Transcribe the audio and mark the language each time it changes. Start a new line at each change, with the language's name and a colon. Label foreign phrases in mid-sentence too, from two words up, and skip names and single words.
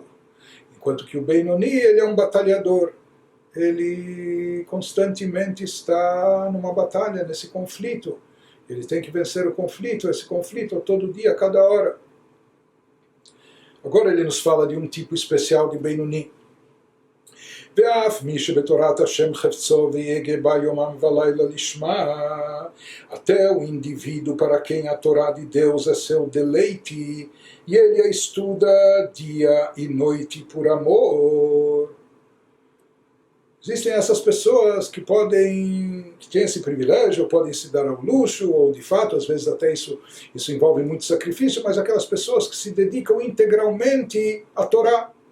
Portuguese: Enquanto que o Benoni, ele é um batalhador. Ele constantemente está numa batalha, nesse conflito. Ele tem que vencer o conflito, esse conflito todo dia, a cada hora. Agora ele nos fala de um tipo especial de Benoni.
Hebrew: ואף מי שבתורת השם חפצו ויגע בה יומם ולילה לשמה,
Portuguese: até o indivíduo para quem a Torá de Deus é seu deleite, e ele a estuda dia e noite por amor. Existem essas pessoas que têm esse privilégio, podem se dar ao luxo, ou de fato, às vezes até isso envolve muito sacrifício, mas aquelas pessoas que se dedicam integralmente à Torá.